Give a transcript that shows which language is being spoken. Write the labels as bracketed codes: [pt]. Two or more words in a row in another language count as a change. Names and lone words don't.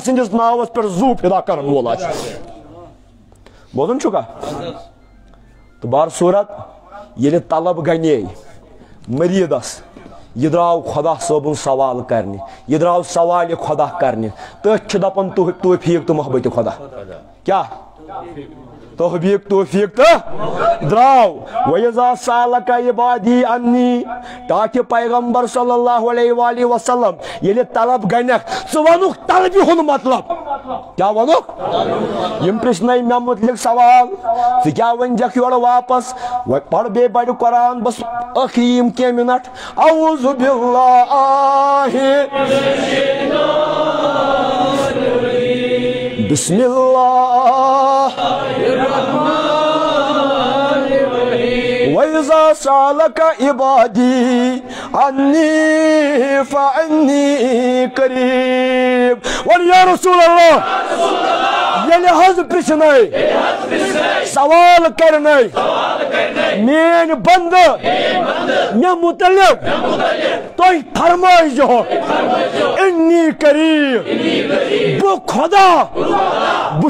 [ks] سٕنٛدِس ناوس پٮ۪ٹھ زوٗ فدا کرن وول آسہِ بوزان چھُکھا تہٕ بار صوٗرت ییٚلہِ طلب گنے مریٖدس یہِ درٛاو خۄدا صٲبُن سوال کرنہِ یہِ درٛاو سوالہِ خۄدا کرنہِ تٔتھۍ چھِ دپان توفیٖق تہٕ محبتِ خۄدا کیٛاہ توفیٖق تہٕ درٛاو [ar] وَإِذَا سَأَلَكَ عِبَادِي عَنِّي [ks] تاکہِ پیغمبر [ar] صلی اللہ علیہ وآلہ وسلم [ks] ییٚلہِ طلب گنٮ۪کھ ژٕ وَنُکھ طلبہِ ہُنٛد مطلب کیٛاہ ووٚنُکھ یِم پرژھنَے مےٚ مُتعلق سوال ژٕ کیٛاہ ؤنزٮ۪کھ یورٕ واپس وۄنۍ پَر بیٚیہِ بَڑِ قرآن بس ٲخری یِم کینٛہہ مِنٹ [ar] اعوذ باللہ بسم اللہ وَإِذَا سَأَلَكَ عِبَادِي عَنِّي فَإِنِّي قَرِيبٌ [ks] وَن [ar] یا رسول اللہ [ks] ییٚلہِ حظ پرژھنَے سوال کرنَے میٲنۍ بندٕ مےٚ مُتعلق تُہۍ فرمٲیزِہو [ar] اِنِّی قریٖب [ks] بہٕ خۄدا بہٕ